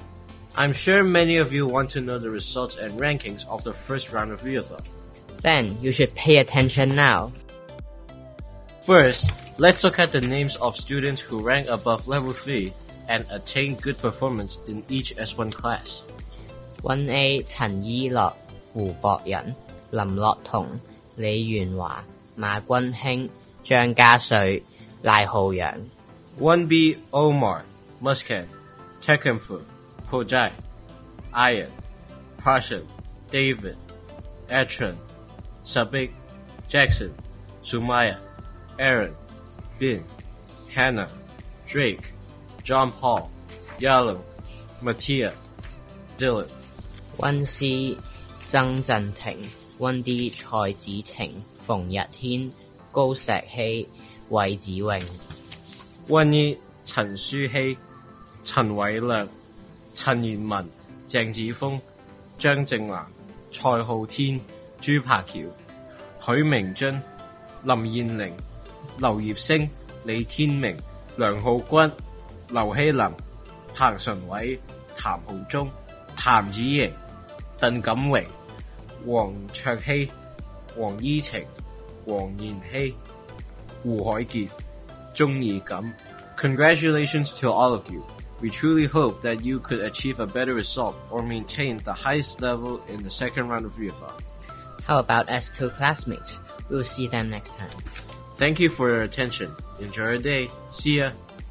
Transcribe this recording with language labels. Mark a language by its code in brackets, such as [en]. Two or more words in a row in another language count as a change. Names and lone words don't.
[en] I'm sure many of you want to know the results and rankings of the first round of readathon. Then you should pay attention now. First, let's look at the names of students who rank above level 3 and attain good performance in each S1 class. 1A 陳依樂、胡博仁、林樂彤、李元華、馬君興、張家瑞、賴浩洋。 1B Omar, Muskan, Tekemfu, Pojai, Ayan, Prashant, David, Atran, Sabik, Jackson, Sumaya, Aaron, Bin, Hannah, Drake, John Paul, Yalung, Mattia, Dylan. 1C 曾振廷、1D 蔡子晴、馮日軒、高石希、韋子穎。 1E 陳舒希、陳偉亮、陳賢文、鄭子峰、張正南、蔡浩天、朱柏橋、許明津、林燕玲、劉業星、李天明、梁浩君、劉希林、彭純偉、譚浩忠、譚子瑩、鄧錦榮、黃卓希、黃依晴、黃妍希、胡海傑、鍾義錦。 Congratulations to all of you. We truly hope that you could achieve a better result or maintain the highest level in the second round of readathon. How about S2 classmates? We'll see them next time. Thank you for your attention. Enjoy your day. See ya.